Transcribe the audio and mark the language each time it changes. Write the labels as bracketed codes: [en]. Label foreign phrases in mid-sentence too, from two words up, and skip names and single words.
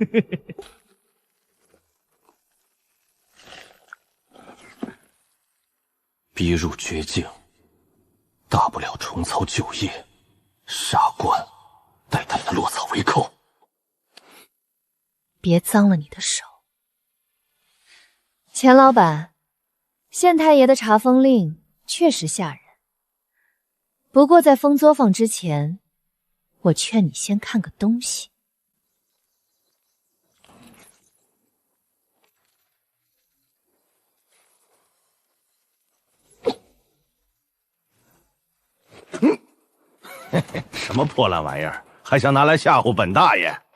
[zh] 逼入绝境，大不了重操旧业，杀官，代他们落草为寇。别脏了你的手。钱老板，县太爷的查封令确實嚇人，不過在封作坊之前，我勸你先看個東西。什么破烂玩意兒，還想拿來嚇唬本大爺？